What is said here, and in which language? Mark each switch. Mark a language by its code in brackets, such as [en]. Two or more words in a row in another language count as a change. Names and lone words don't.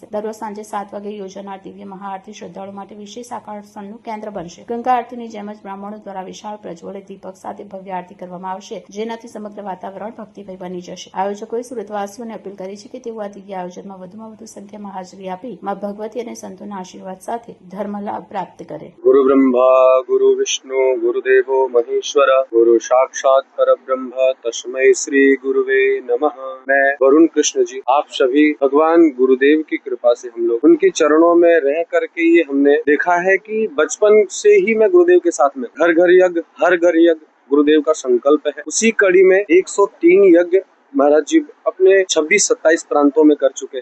[gu] દરરોજ સાંજે 7 વાગે યોજાનાર દિવ્ય મહાઆરતી શ્રદ્ધાળુ માટે વિશેષ આકર્ષણનું કેન્દ્ર બનશે. ગંગા આરતીની જેમ જ બ્રાહ્મણો દ્વારા વિશાળ પ્રજ્વલિત દીપક સાથે ભવ્ય આરતી કરવામાં આવશે, જેનાથી સમગ્ર વાતાવરણ ભક્તિમય બની જશે. આયોજકોએ સુરતવાસીઓને અપીલ કરી છે કે તેઓ આ દિવ્ય આયોજનમાં વધુમાં વધુ સંખ્યામાં હાજરી આપી માં ભગવતી અને સંતોના આશીર્વાદ સાથે ધર્મ લાભ પ્રાપ્ત કરે. [sa] गुरु ब्रह्मा गुरु विष्णु गुरुदेवो महेश्वर गुरु साक्षात परब्रह्म तस्मै श्री गुरुवे नमः। [hi] मैं वरुण कृष्ण जी, आप सभी भगवान गुरुदेव की कृपा से हम लोग उनके चरणों में रह करके ये हमने देखा है कि बचपन से ही मैं गुरुदेव के साथ में घर घर यज्ञ हर घर यज्ञ गुरुदेव का संकल्प है। उसी कड़ी में 103 यज्ञ महाराज जी अपने 26-27 प्रांतों में कर चुके।